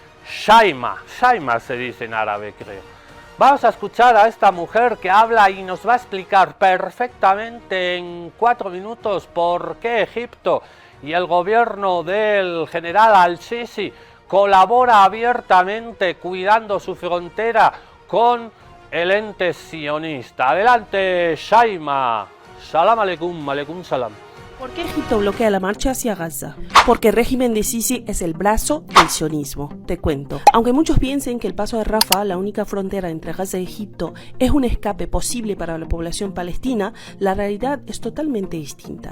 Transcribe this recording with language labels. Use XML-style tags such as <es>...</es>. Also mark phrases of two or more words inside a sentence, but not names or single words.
<es>Shaima se dice en árabe, creo. Vamos a escuchar a esta mujer que habla y nos va a explicar perfectamente en 4 minutos por qué Egipto y el gobierno del general al-Sisi colabora abiertamente cuidando su frontera con el ente sionista. Adelante, Shaima.</es> <ar>سلام عليكم، عليكم السلام.</ar> <es>¿Por qué Egipto bloquea la marcha hacia Gaza? Porque el régimen de Sisi es el brazo del sionismo. Te cuento. Aunque muchos piensen que el paso de Rafah, la única frontera entre Gaza y Egipto, es un escape posible para la población palestina, la realidad es totalmente distinta.</es>